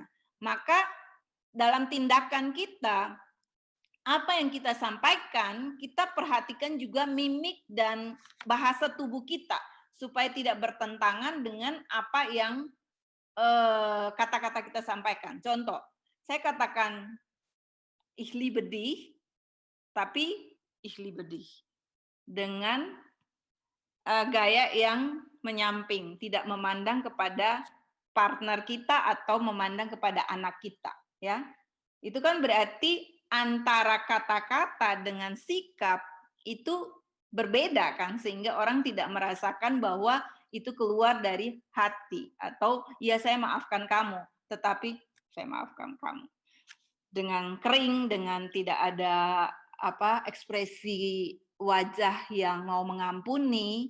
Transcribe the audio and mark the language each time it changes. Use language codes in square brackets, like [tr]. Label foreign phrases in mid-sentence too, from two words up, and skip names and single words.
[id] Maka dalam tindakan kita apa yang kita sampaikan kita perhatikan juga mimik dan bahasa tubuh kita supaya tidak bertentangan dengan apa yang kata-kata kita sampaikan. Contoh, saya katakan [de] ich liebe dich, [id] tapi [de] ich liebe dich [id] dengan gaya yang menyamping, tidak memandang kepada partner kita atau memandang kepada anak kita, ya. Itu kan berarti antara kata-kata dengan sikap itu berbeda kan, sehingga orang tidak merasakan bahwa itu keluar dari hati atau ya saya maafkan kamu, tetapi saya maafkan kamu dengan kering, dengan tidak ada ekspresi wajah yang mau mengampuni.